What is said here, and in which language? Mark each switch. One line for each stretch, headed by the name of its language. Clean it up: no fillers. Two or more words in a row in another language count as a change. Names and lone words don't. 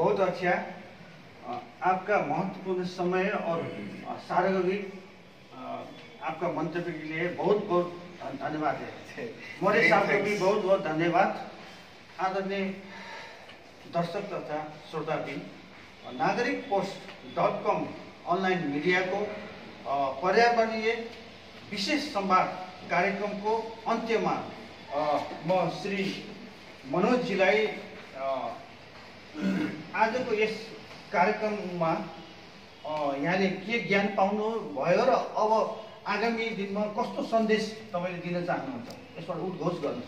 Hindi: बहुत अच्छा, आपका महत्वपूर्ण समय और सार्वजनिक आपका मंतव्य के लिए बहुत बहुत धन्यवाद है। मोरे साहब को भी बहुत बहुत धन्यवाद। आदरणीय दर्शक तथा श्रोता भी,
Nepali: नागरिकपोस्ट.com अनलाइन मिडियाको पर्यावरणीय विशेष संवाद कार्यक्रमको अन्त्यमा म श्री मनोजजीलाई आजको यस कार्यक्रममा यहाँले के ज्ञान पाउनु भयो र अब आगामी दिनमा कस्तो सन्देश तपाईले दिन चाहनुहुन्छ यसबाट उद्घोष गर्नुहोस्।